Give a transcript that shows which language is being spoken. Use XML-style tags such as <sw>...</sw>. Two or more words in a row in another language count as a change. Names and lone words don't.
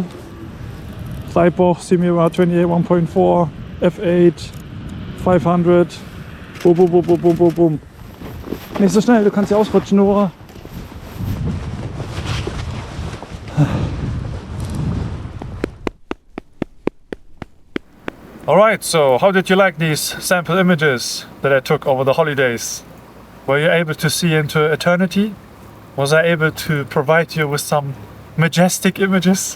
<en>Thypoch Simera 28mm 1.4 f8 500. Boom, boom, boom, boom, boom, boom, boom.</en> <de>Nicht so schnell, du kannst ja ausrutschen, Nora.</de> <en>Alright, so how did you like these sample images that I took over the holidays? Were you able to see into eternity? Was I able to provide you with some majestic images?</en>